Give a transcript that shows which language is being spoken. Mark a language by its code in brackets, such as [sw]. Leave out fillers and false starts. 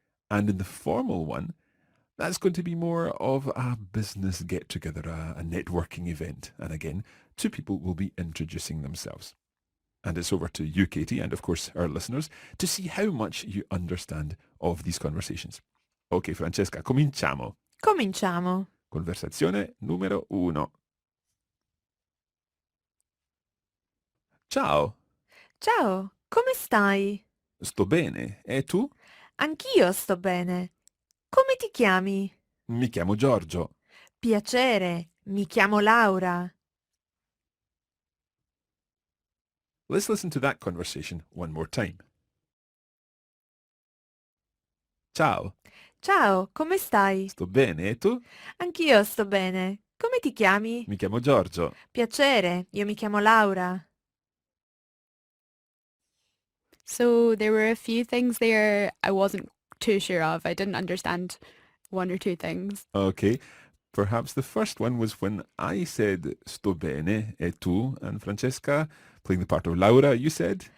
[en] And in the formal one, that's going to be more of a business get-together, a networking event. And again, two people will be introducing themselves. And it's over to you, Katie, and of course our listeners, to see how much you understand of these conversations. [it] Ok, Francesca, cominciamo. Cominciamo. Conversazione numero 1. Ciao, Ciao, come stai? sto bene. E tu? Anch'io sto bene. Come ti chiami? Mi chiamo Giorgio. Piacere, mi chiamo Laura. [en] Let's listen to that conversation one more time. Ciao, Ciao, come stai? sto bene. E tu? Anch'io sto bene. Come ti chiami? Mi chiamo Giorgio. Piacere, io mi chiamo Laura. So there were a few things there I wasn't too sure of. I didn't understand one or two things. Okay, perhaps the first one was when I said [it] sto bene e tu, [en] and Francesca, playing the part of Laura, you said?